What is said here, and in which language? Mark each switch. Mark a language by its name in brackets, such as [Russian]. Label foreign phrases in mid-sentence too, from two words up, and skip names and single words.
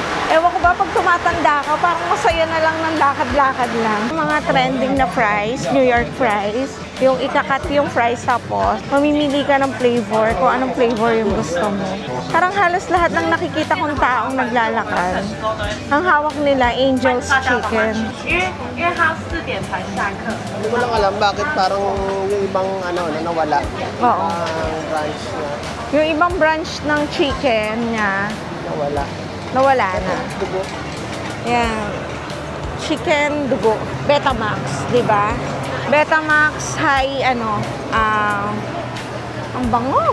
[Filipino] Ewan ko ba, pag tumatanda ka, parang masaya na lang ng lakad-lakad lang. Mga trending na fries, New York fries, yung ikakat yung fries tapos, mamimili ka ng flavor, kung anong flavor yung gusto mo. Parang halos lahat ng nakikita kong taong naglalakad. Ang hawak nila, Angel's Chicken. [Chinese] 因为他4点才下课。 [Filipino] Hindi ko lang alam bakit parang yung ibang ano, na nawala. Oo. Ang branch na Yung ibang branch ng chicken niya, nawala. nawala na. Dugo. Yan. Chicken dugo. Betamax, di ba? Betamax, high, ang bango.